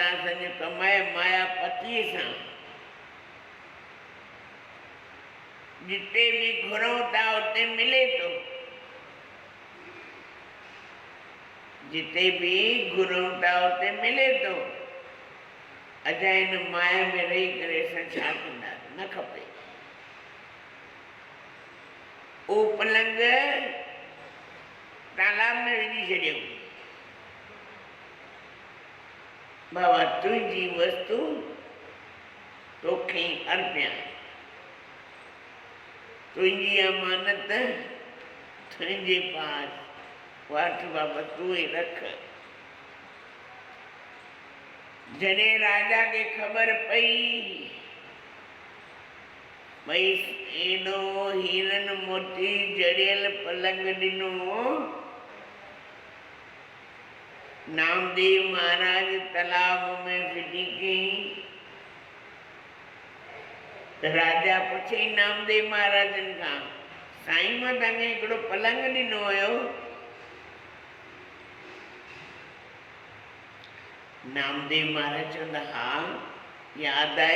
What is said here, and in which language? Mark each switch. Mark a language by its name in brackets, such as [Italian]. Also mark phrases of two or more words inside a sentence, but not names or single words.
[Sindhi] असांजो कमु आहे माया पतीअ सां। जिते भी घुरूं था उते मिले तो, जिते भी घुरूं था उते मिले तो। अजाए हिन माया में रही करे असां छा कंदा? न खपे। उहो पलंग तालाब में विझी छॾियऊं। बाबा तुंहिंजी वस्तु तोखे अर्पिया, [Hindi] तुझी अमानत तुझे पास, [Sindhi] वठ बाबा [Hindi] तू ही रख। [Sindhi] जॾहिं राजा के खबर पई भई एॾो हीरन मोती जड़ियल पलंग ॾिनो, नामदेव महाराज तालाब में फिटी कई। राजा पुछे नामदेव महाराजन खां, साईं मां तव्हांखे हिकिड़ो पलंग ॾिनो हुयो। नामदेव महाराज चवंदा, हा यादि आहे।